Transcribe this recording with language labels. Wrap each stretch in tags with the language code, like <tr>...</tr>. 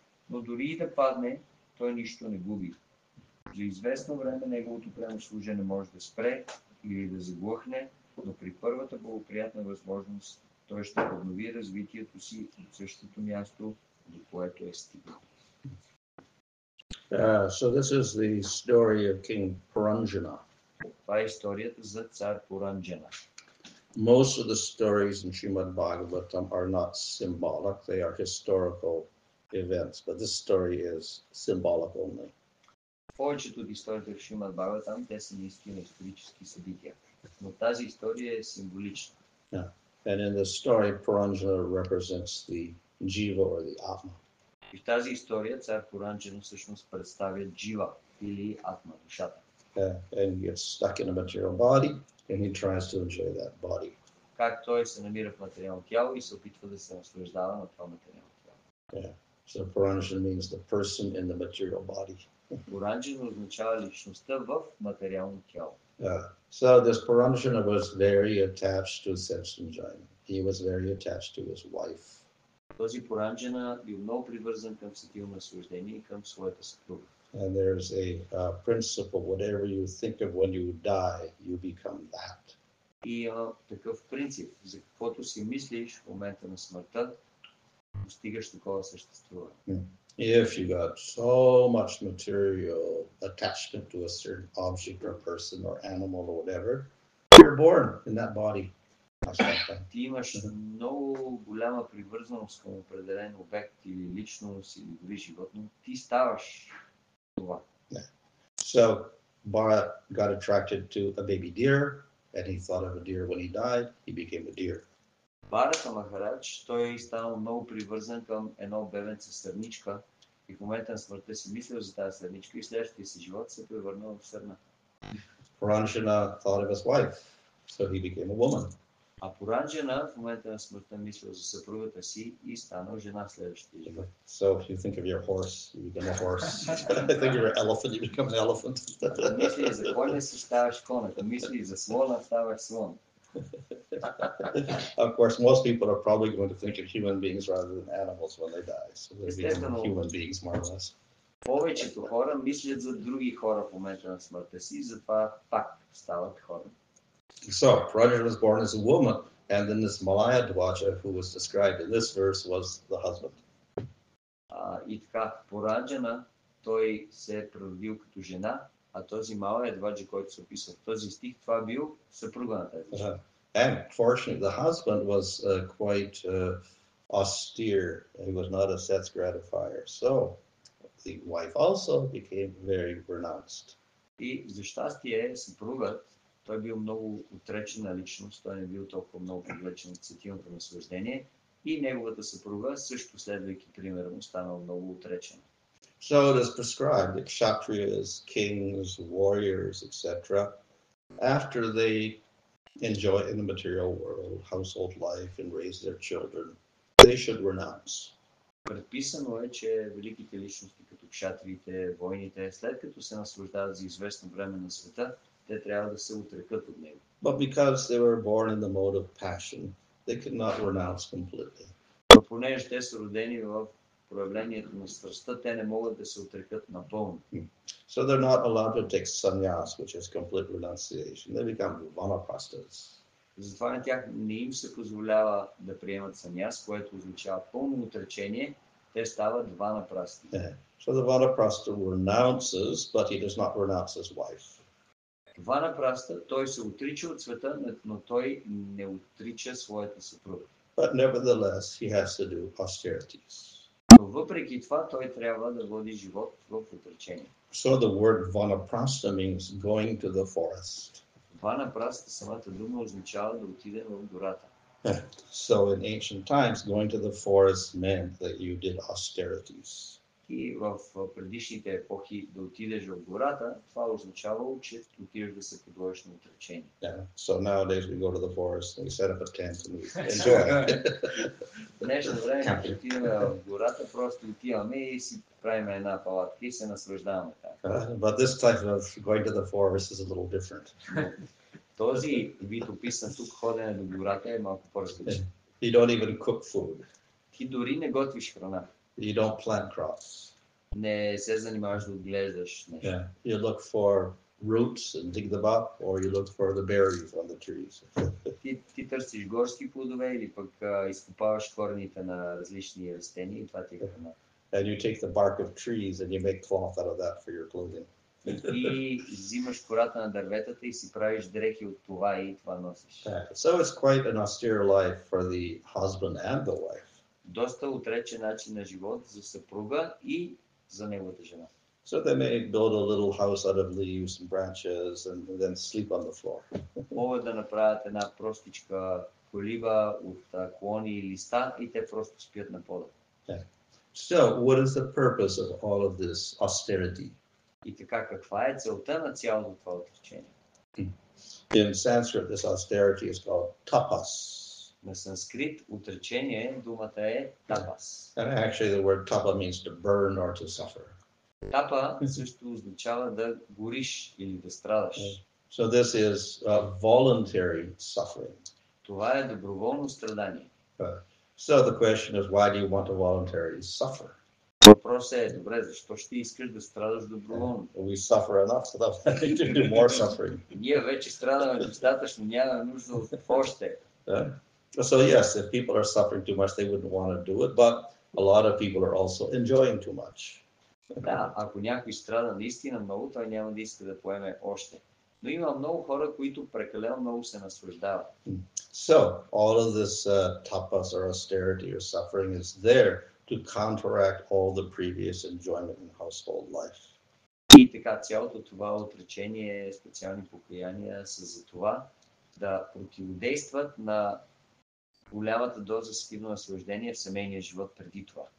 <bg>Но дори и да падне, той нищо не губи. За известно време неговото пренослужене може да спре или да заглъхне, но при първата благоприятна възможност той ще поднови развитието си от същото място, до което е стигнал.</bg> <en>So this is the story of King Puranjana.</en> <bg>Това е историята за цар Пуранджана.</bg> <en>Most of the stories in Srimad Bhagavatam are not symbolic, they are historical events, but this story is symbolic only.</en> <bg>Повечето от историите в Шримад Бхагаватам, те са наистина исторически събития, но тази история е символична.</bg> <en>Yeah. And in the story, Puranjana represents the jiva or the atma.</en> <bg>И в тази история цар Пуранджана всъщност представя джива или атма, душата.</bg> <en>And he gets stuck in a material body and he tries to enjoy that body.</en> <bg>Как той се намира в материално тяло и се опитва да се наслаждава на това материално тяло.</bg> <en>Yeah. So Puranjana means the person in the material body.</en> <bg>Puranjana означава личността в материално тяло.</bg> <en>So this Puranjana was very attached to sense enjoyment. He was very attached to his wife.</en> <bg>Този Puranjana бил много привързан към сетивно наслаждение и към своята съпруга.</bg> <en>And there's a principle, whatever you think of when you die, you become that.</en> <bg>И такъв принцип, за каквото си мислиш в момента на смъртта, постигаш такова съществуване.</bg> <en>If you got so much material attachment to a certain object or person or animal or whatever, you're born in that body.</en> <bg>Ти имаш много голяма привързаност към определен обект или личност или дори животно, ти ставаш това.</bg> <en>So Bharat got attracted to a baby deer, and he thought of a deer when he died, he became a deer.</en> <bg>Бхарата Махарадж, той станал много привързан към едно бебенце сърничка и в момента на смъртта си мислил за тази сърничка и следващия си живот се превърнал в сърна.</bg> <en>Puranjana thought of his wife, so he became a woman.</en> <bg>А Пуранджана в момента на смъртта мислил за съпругата си и станал жена в следващия живот.</bg> <en>So if you think of your horse, you become a horse. I think you're an elephant, you become an elephant.</en> <bg>Мисли за коня си, ставаш кон. Ако мисли за слона, ставаш слон.</bg> <en>Of course, most people are probably going to think of human beings rather than animals when they die. So they become human beings, more or less.</en> <bg>Повечето хора мислят за други хора в момента на смъртта си, затова пак стават хора.</bg> <en>So Puranjana was born as a woman, and then this Malaya Dwaja, who was described in this verse, was the husband.</en> <bg>И така, Пуранджана, той се е родил като жена, а този Малая Дваджа, който се описва в този стих, това бил съпруга на тази жена.</bg> <en>And fortunately, the husband was quite austere. He was not a sense gratifier. So the wife also became very renounced.</en> <bg>И за щастие, съпругът, той бил много отречена личност, той не бил толкова много привлечен от сетивното наслаждение и неговата съпруга, също следвайки примера му, станала много отречена.</bg> <en>So it is prescribed that kshatriyas, kings, warriors, etc., after they enjoy in the material world, household life, and raise their children, they should renounce.</en> <bg>Предписано е, че великите личности, като кшатриите, войните, след като се наслаждават за известно време на света, те трябва да се отрекат от него.</bg> <en>But because they were born in the mode of passion, they could not renounce completely.</en> <bg>Но понеже те са родени в проявлението на страстта, те не могат да се отрекат напълно.</bg> <en>So they're not allowed to take sannyas, which is complete renunciation. They become vanaprasthas.</en> <bg>Затова на тях не им се позволява да приемат саньяс, което означава пълно отречение. Те стават ванапрасти.</bg> <en>Yeah. So the vanaprastha renounces, but he does not renounce his wife.</en> <bg>Ванапраста, той се отрича от света, но той не отрича своята съпруга.</bg> <en>But nevertheless, he has to do austerities.</en> <bg>Но въпреки това, той трябва да води живот в отречение.</bg> <en>So the word vanaprastha means going to the forest.</en> <bg>Ванапраста, самата дума означава да отидем в гората.</bg> <en>So in ancient times, going to the forest meant that you did austerities.</en> <bg>И в предишните епохи да отидеш в гората, това означавало, че отидеш да се подложиш на отречение.</bg> <en>Yeah. So nowadays we go to the forest and we set up a tent and we enjoy.</en> <bg>В днешно време, като отиваме в гората, просто отиваме и си правим една палатка и се наслаждаваме така.</bg> <en>But this type of going to the forest is a little different.</en> <bg>Този вид описан тук ходене до гората е малко по-различен.</bg> <en>You don't even cook food.</en> <bg>Ти дори не готвиш храна.</bg> <en>You don't plant crops.</en> <bg>Не се занимаваш да отглеждаш нещо.</bg> <en>Yeah. You look for roots and dig them up, or you look for the berries on the trees.</en> <bg>Ти търсиш горски плодове или пък изкопаваш корените на различни растения и това ти е храна.</bg> <en>And you take the bark of trees and you make cloth out of that for your clothing.</en> <bg>И взимаш кората на дърветата и си правиш дрехи от това и това носиш.</bg> <en>So it's quite an austere life for the husband and the wife.</en> <bg>Доста отречен начин на живот за съпруга и за неговата жена.</bg> <en>So they may build a little house out of leaves and branches and then sleep on the floor.</en> <bg>Могат да направят една простичка колиба от клони и листа и те просто спят на пода.</bg> <en>So what is the purpose of all of this austerity?</en> <bg>И така, каква е целта на цялото това отречение?</bg> <en>In Sanskrit, this austerity is called tapas.</en> <bg>На санскрит отречение думата е тапас.</bg> <en>And actually the word tapa means to burn or to suffer.</en> <bg>Тапа също означава да гориш или да страдаш.</bg> <en>So this is voluntary suffering.</en> <bg>Това е доброволно страдание.</bg> <en>So the question is, why do you want to voluntarily suffer?</en> <bg>Въпросът е, добре, защо ще искаш да страдаш доброволно?</bg> <en>We suffer enough without having to do more suffering.</en> <bg>Ние вече страдаме достатъчно, нямаме нужда от още.</bg> <en>So yes, if people are suffering too much, they wouldn't want to do it, but a lot of people are also enjoying too much.</en> <bg>Да, ако някой страда наистина много, той няма да иска да поеме още. Но има много хора, които прекалено много се наслаждават.</bg> <en>So all of this tapas or austerity or suffering is there to counteract all the previous enjoyment in household life.</en> <bg>И така, цялото това отречение, специални покаяния са за това да противодействат на голямата доза сетивно наслаждение в семейния живот преди това.</bg>